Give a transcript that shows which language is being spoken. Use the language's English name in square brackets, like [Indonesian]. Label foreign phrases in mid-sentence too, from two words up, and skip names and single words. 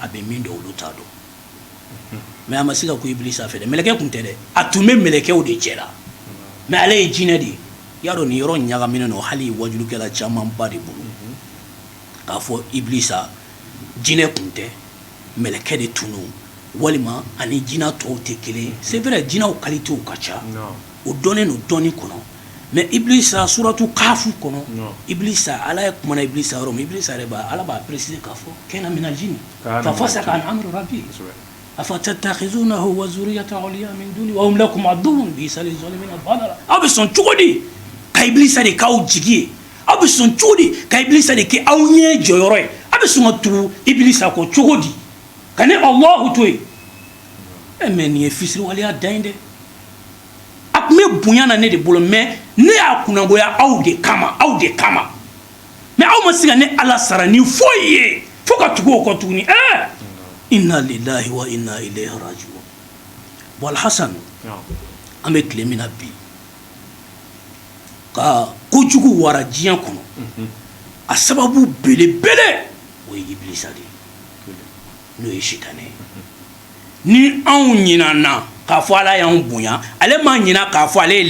[Bambara] bɛ min dɔn olu t'a dɔn mais a ma se ka ko ibilisa fɛ dɛ mɛlɛkɛ tun tɛ dɛ a tun bɛ mɛlɛkɛw de cɛ la mais ale ye jinɛ de ye i y'a dɔn nin yɔrɔ ɲagaminen don hali wajulukɛla camanba de bolo k'a fɔ ibilisa jinɛ tun tɛ mɛlɛkɛ de tun don walima ani jinɛ tɔw tɛ kelen [French] c'est vrai [Bambara] jinɛw qualités ka ca o dɔnnen don dɔɔni kɔnɔ mais ibilisa suratu kafu kɔnɔ ibilisa ala ye kumana ibilisa yɔrɔ min ibilisa yɛrɛ b'a ala b'a préciser k'a fɔ [Arabic] كان من الجن ففسق عن أمر ربه أفتتخذونه وذريته أولياء من دوني وهم لكم عدو بئس للظالمين بدلا [Bambara] aw bɛ sɔn cogo di ka ibilisa de k'aw jigi ye aw bɛ sɔn cogo di ka ibilisa de kɛ aw ɲɛ jɔyɔrɔ ye aw bɛ sɔn ka tugu ibilisa kɔ cogo di ka ne Allahu to yen mais nin ye fisiriwaleya dan ye dɛ a tun bɛ bonya na ne de bolo mais ne y'a kunnabɔya aw de kama mais aw ma se ka ne ala sara ni foyi ye fo ka tugu o kɔ tuguni [Arabic] إنا لله وإنا إليه راجعون [Bambara] bon Alhasan an bɛ tile min na bi ka kojugu wara diɲɛ kɔnɔ a sababu belebele o ye ibilisa de ye n'o ye sitanɛ ye ni anw ɲinana k'a fɔ ala y'anw bonya ale ma ɲina k'a fɔ ale ye